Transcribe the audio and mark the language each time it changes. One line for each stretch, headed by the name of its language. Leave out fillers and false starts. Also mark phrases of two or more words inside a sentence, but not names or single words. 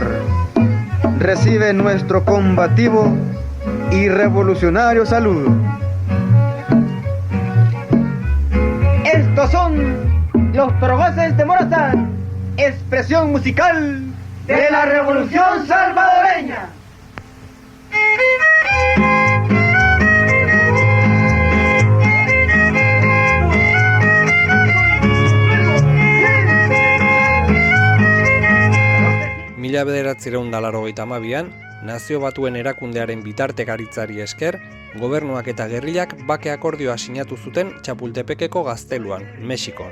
Spanish: Recibe nuestro combativo y revolucionario saludo. Estos son los Trogoces de Morazán, expresión musical de la revolución salvadoreña.
Basque: Mila 1982an, Nazio Batuen erakundearen bitartekaritzari esker, gobernuak eta gerrillak bake akordioa sinatu zuten Txapultepekeko gazteluan, Mexikon.